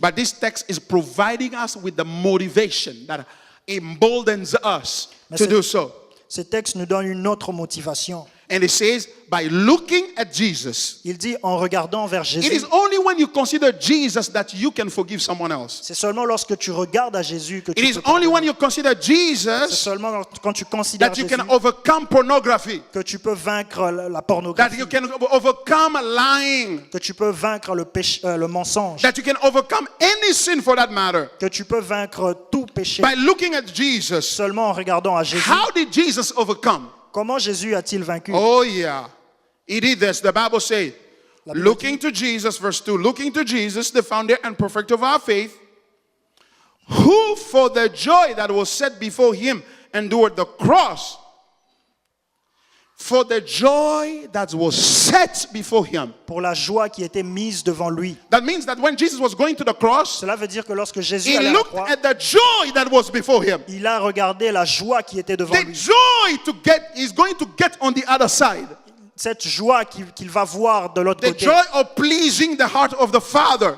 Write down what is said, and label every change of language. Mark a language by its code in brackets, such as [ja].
[en] But this text is providing us with the motivation that emboldens us [fr] Mais [en] to [fr] c'est- [en] do so. [fr] Ce texte nous donne une autre motivation. [en] And it says, by looking at Jesus. [fr] Il dit en regardant vers [en] It is [fr] Jésus. [en] only when you consider Jesus that you can forgive someone else. [fr] C'est seulement lorsque tu regardes à Jésus que [en] It [fr] tu [en] is [fr] peux [en] only when you consider [fr] C'est [en] Jesus [fr] seulement quand tu considères [en] that you [fr] Jésus [en] can overcome pornography, [fr] que tu peux vaincre la [en] that [fr] pornographie, [en] you can overcome lying, [fr] que tu peux vaincre le mensonge, [en] that you can overcome any sin for that matter. [fr] que tu peux vaincre tout péché. [en] By looking at Jesus, [fr] Seulement en regardant à Jésus. [en] how did Jesus overcome? [fr] Comment Jésus a-t-il vaincu? [en] Oh yeah, he did this. The Bible says, [fr] La Bible [en] looking to Jesus, verse 2, looking to Jesus, the founder and perfecter of our faith, who for the joy that was set before him endured the cross. For the joy that was set before him. [fr] Pour la joie qui était mise devant lui. [en] That means that when Jesus was going to the cross, [fr] Cela veut dire que lorsque Jésus [en] he [fr] allait à la [en] looked [fr] croix, [en] at the joy that was before him. [fr] il a regardé la joie qui était devant [en] The [fr] lui. [en] joy to get is going to get on the other side. [fr] Cette joie qu'il va voir de l'autre [en] The [fr] côté. [en] joy of pleasing the heart of the Father.